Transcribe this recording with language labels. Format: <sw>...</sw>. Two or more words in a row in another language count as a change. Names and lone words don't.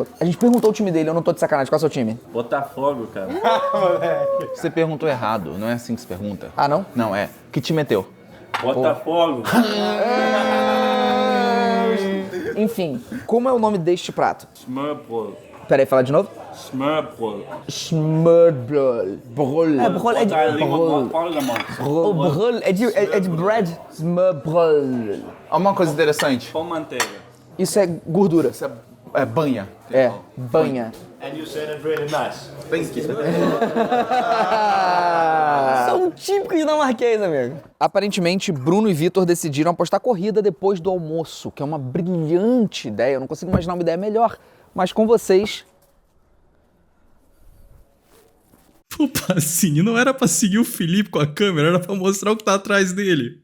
<pt>A gente perguntou o time dele, eu não tô de sacanagem. Qual é o seu time? Botafogo, cara. Você perguntou errado, não é assim que se pergunta. Ah, não? Não, é. Que time é teu? Botafogo. Enfim, como é o nome deste prato? Smørbrød. Peraí, fala de novo? Smørbrød.</pt> <da>Smørbrød. Brød.</da> <pt>É, brød é de... O brød é de bread. Smørbrød. Uma coisa interessante. Com manteiga. Isso é gordura. Isso é banha. É, banha.</pt> <en>And you said it really nice.</en> <pt>São típicos dinamarquês, amigo. Aparentemente, Bruno e Vitor decidiram apostar corrida depois do almoço, que é uma brilhante ideia. Eu não consigo imaginar uma ideia melhor. Mas com vocês... Pô, Pacini, não era pra seguir o Felipe com a câmera, era pra mostrar o que tá atrás dele.</pt>